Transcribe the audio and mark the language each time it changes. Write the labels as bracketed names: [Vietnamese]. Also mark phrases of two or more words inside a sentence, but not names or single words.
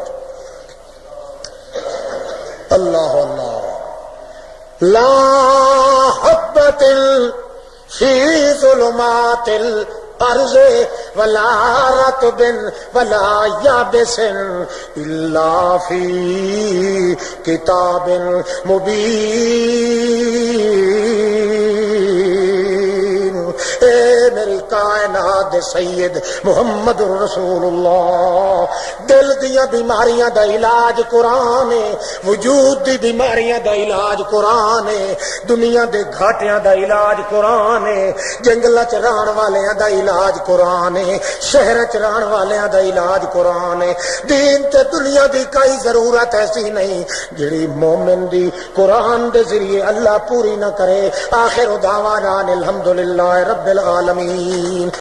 [Arabic] اللہ اللہ لا حبۃ فی ظلمات الارض ولا رطب ولا یابس الا فی کتاب مبین [Punjabi] اے میری کائنات سید محمد رسول اللہ دل دیاں بیماریاں دا علاج قرآن ہے وجود دی بیماریاں دا علاج قرآن ہے دنیا دے گھاٹیاں دا علاج قرآن ہے جنگلاں چ رہن والیاں دا علاج قرآن ہے شہراں چ رہن والیاں دا علاج قرآن ہے دین تے دنیا دی کوئی ضرورت ایسی نہیں جڑی مومن دی قرآن دے ذریعے اللہ پوری نہ کرے [Arabic] آخر دعوانا الحمدللہ رب العالمین